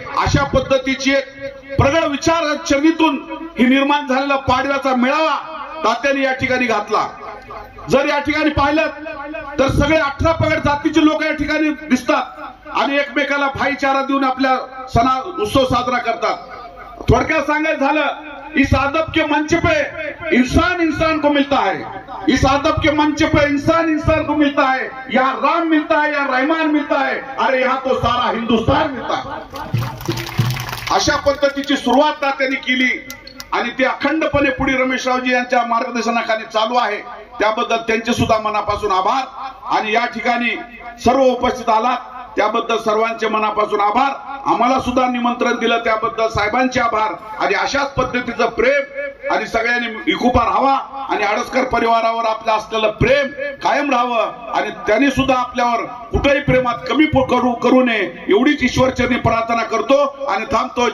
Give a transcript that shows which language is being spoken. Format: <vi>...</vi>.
<mr>अशा पद्धतीची एक प्रगड विचारसरणीतून ही निर्माण झालेला पाडव्याचा मेळावा तात्यांनी या ठिकाणी घातला. जर या ठिकाणी पाहिलं तर सगळे 18 पगड जातीचे लोक या ठिकाणी दिसतात आणि एकमेकाला भाईचारा देऊन आपल्या सणा उत्सव साजरा करतात. थोडक्यात सांगायचं झालं,</mr> <hi>इस अदब के मंच पे इंसान इंसान को मिलता है, इस अदब के मंच पे इंसान इंसान को मिलता है, यहाँ राम मिलता है, यहाँ रहमान मिलता है, अरे यहाँ तो सारा हिंदुस्तान मिलता है.</hi> <mr>अशा पद्धतीची सुरुवात त्यांनी केली आणि ते अखंडपणे पुढे रमेशरावजी यांच्या मार्गदर्शनाखाली चालू आहे. त्याबद्दल त्यांचे सुद्धा मनापासून आभार. आणि या ठिकाणी सर्व उपस्थित आलात त्याबद्दल सर्वांचे मनापासून आभार. आम्हाला सुद्धा निमंत्रण दिलं त्याबद्दल साहेबांचे आभार. आणि अशाच पद्धतीचं प्रेम आणि सगळ्यांनी इकुपा राहावा आणि आडसकर परिवारावर आपलं असलेलं प्रेम कायम राहावं आणि त्यांनी सुद्धा आपल्यावर कुठेही प्रेमात कमी करू नये एवढीच ईश्वरचरणी प्रार्थना करतो आणि थांबतो.</mr>